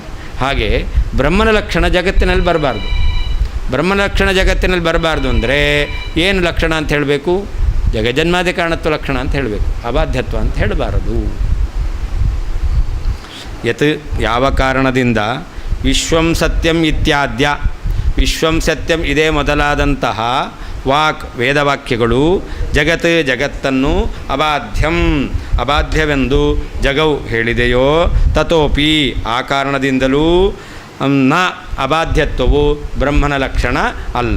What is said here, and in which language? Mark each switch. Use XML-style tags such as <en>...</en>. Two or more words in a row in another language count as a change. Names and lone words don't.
<kn>ಹಾಗೆ ಬ್ರಹ್ಮನ ಲಕ್ಷಣ ಜಗತ್ತಿನಲ್ಲಿ ಬರಬಾರ್ದು. ಬ್ರಹ್ಮನ ಲಕ್ಷಣ ಜಗತ್ತಿನಲ್ಲಿ ಬರಬಾರ್ದು ಅಂದರೆ ಏನು ಲಕ್ಷಣ ಅಂತ ಹೇಳಬೇಕು? ಜಗಜನ್ಮಾದಿ ಕಾರಣತ್ವ ಲಕ್ಷಣ ಅಂತ ಹೇಳಬೇಕು, ಅಬಾಧ್ಯತ್ವ ಅಂತ ಹೇಳಬಾರದು. ಯತ್ ಯಾವ ಕಾರಣದಿಂದ</kn> <sa>विश्वं सत्यं इत्याद्य, विश्वं सत्यं</sa> <kn>ಇದೇ ಮೊದಲಾದಂತಹ ವಾಕ್ ವೇದವಾಕ್ಯಗಳು ಜಗತ್ತನ್ನು ಅಬಾಧ್ಯವೆಂದು ಜಗವು ಹೇಳಿದೆಯೋ ತತೋಪಿ ಆ ಕಾರಣದಿಂದಲೂ ನ ಅಬಾಧ್ಯತ್ವವು ಬ್ರಹ್ಮನ ಲಕ್ಷಣ ಅಲ್ಲ.</kn>